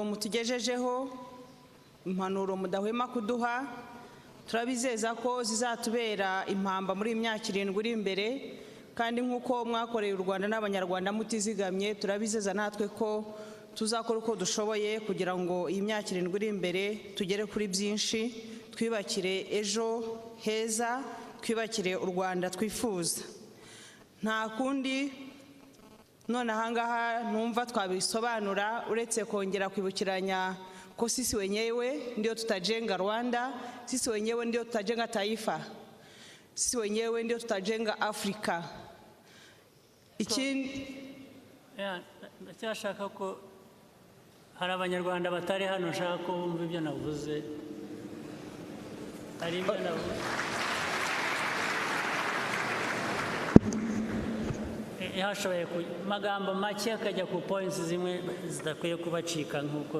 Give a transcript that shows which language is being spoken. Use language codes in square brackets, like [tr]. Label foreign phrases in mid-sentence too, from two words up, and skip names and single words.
[rw] mutugejejeho, impanuro mudahwema kuduha, turabizeza ko zizatubera impamba muri imyaka 7 iri imbere, kandi nkuko mwakoreye u Rwanda n'abanyarwanda mutizigamye, turabizeza natwe ko tuzakora uko dushoboye kugira ngo iyi myaka 7 iri imbere tugere kuri byinshi. twibakire ejo heza, twibakire u Rwanda twifuza. Nta kundi none ahangaha numva twabisobanura uretse kongera kwibukiranya ko [sw] sisi wenyewe ndio tutajenga Rwanda, sisi wenyewe ndio tutajenga taifa, sisi wenyewe ndio tutajenga Afrika. [rw] Ndacyashaka ko hari abanyarwanda batari hano nshaka ko bumva ibyo navuze. Hari ibyo navuze hashoboye magambo make akajya ku points zimwe zidakwiye kubacika nk'uko.